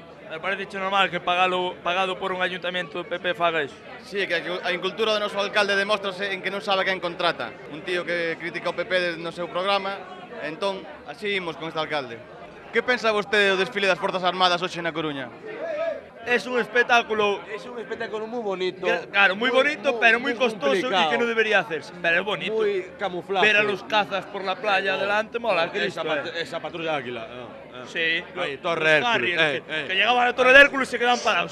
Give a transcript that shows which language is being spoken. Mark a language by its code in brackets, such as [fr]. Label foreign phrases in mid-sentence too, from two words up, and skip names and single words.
[es] Me parece normal que pagado por un ayuntamiento [gl] do PP faga iso. Sí, que a incultura do noso alcalde demóstrase en que non sabe quen contrata. Un tío que critica o PP no seu programa, entón, así imos con este alcalde. Que pensa vostede do desfile das Forzas Armadas hoxe na Coruña? [es] Es un espectáculo, muy bonito. claro, muy bonito, pero muy costoso y complicado. que no debería hacerse. Pero es bonito. Muy camuflado. Ver a los cazas por la playa adelante mola, Cristo. Esa patrulla de Águila. Sí, Ahí, Torre los Hércules, Harrier, que llegaban a la Torre de Hércules y se quedaban parados.